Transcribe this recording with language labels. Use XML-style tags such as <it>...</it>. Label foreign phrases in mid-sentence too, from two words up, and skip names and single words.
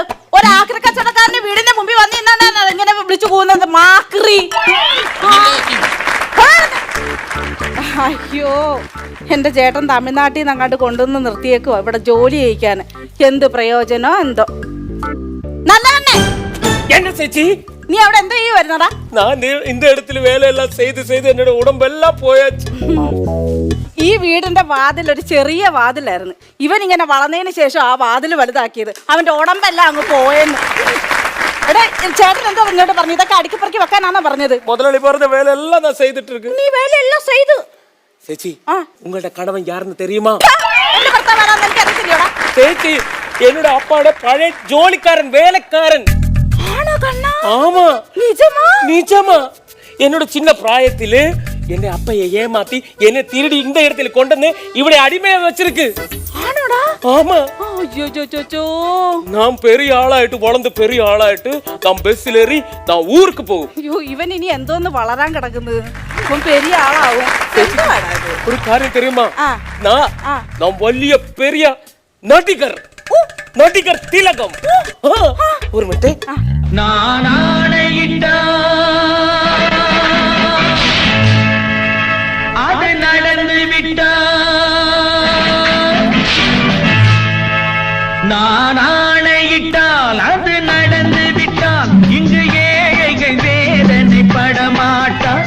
<ml>ഒരു ആക്രി കച്ചവടക്കാരന്റെ വീടിന്റെ മുമ്പിൽ വന്ന് ഇന്നാണ് ഇങ്ങനെ വിളിച്ചു പോകുന്നത് മാക്രി. അയ്യോ, എന്റെ ചേട്ടൻ തമിഴ്നാട്ടിൽ നിന്ന് അങ്ങോട്ട് കൊണ്ടുവന്ന് നിർത്തിയേക്കുവാ ഇവിടെ ജോലി ചെയ്യിക്കാൻ. എന്ത് പ്രയോജനോ എന്തോ. നല്ല</ml> <ta>என்ன சேச்சி</ta> <ml>നീ അവിടെ എന്തോ ഈ വരുന്നടാ?</ml> <ta>நான் இந்த இடத்துல வேலையெல்லாம் செய்து செய்து என்னோட உடம்பெல்லாம் போயாச்சு.</ta> <ml>ഈ വീടിന്റെ വാതിൽ ഒരു ചെറിയ വാതിലായിരുന്നു. ഇവൻ ഇങ്ങനെ വളർന്നതിന് ശേഷം ആ വാതിൽ വലുതാക്കിയത്. അവന്റെ ഉടമ്പെല്ലാം അങ്ങ് പോയെന്ന്. എടാ ചേട്ടൻ എന്തോ ഇങ്ങോട്ട് പറഞ്ഞു? ഇതൊക്കെ അടുക്കിപ്പറക്കി വെക്കാനാണോ പറഞ്ഞത്?</ml> <ta>முதலாளி പറഞ്ഞ வேலையெல்லாம் நான் செய்துட்டு இருக்கு.</ta> <ml>നീ വേലയെല്ലാം ചെയ്തു.</ml> <ta>சேச்சி உங்களோட கணவன் யாருன்னு தெரியுமா?</ta> <ml>എന്റെ ഭർത്താവ് ആരാന്ന് എനിക്ക് അറിയത്തില്ലടാ.</ml> <ta>சேச்சி என்னோட அப்பாவோட பழைய ஜோலிக்காரன் வேலைக்காரன்.</ta> <ml>ആണോ കണ്ണാ?</ml> <ta>ஆமா നിജമാ? நிஜமா என்னோட சின்ன பிராயத்திலே என்னை அப்பையை ஏமாத்தி என்னை திருடி இந்த இடத்துல கொண்டு இவனை அடிமையா வச்சிருக்கு.</ta> <ml>ആണോടാ?</ml> <ta>ஆமா.</ta> <ml>അയ്യോ</ml> <ta>நான் பெரிய ஆளாயிட்டு வளர்ந்து பெரிய ஆளாயிட்டு நான் பஸ்ல ஏறி நான் ஊருக்கு போகும்.</ta> <ml>അയ്യോ ഇവൻ ഇനി എന്തോന്ന് വളരാൻ കിടക്കുന്നത്? ഇവൻ പെരിയ ആളാവും. എന്താടാ ഇത്?</ml> <ta>ஒரு காரியம் தெரியுமா? ஆ. நான் வலிய பெரிய நடிகர் நடிகர் திலகம். ஒரு மினிட். நான் ஆணையிட்டா அது நடந்து விட்டா, நான் ஆணையிட்டால் அது நடந்து விட்டால் இங்கு ஏழைகள் வேதனை படமாட்டார்.</ta>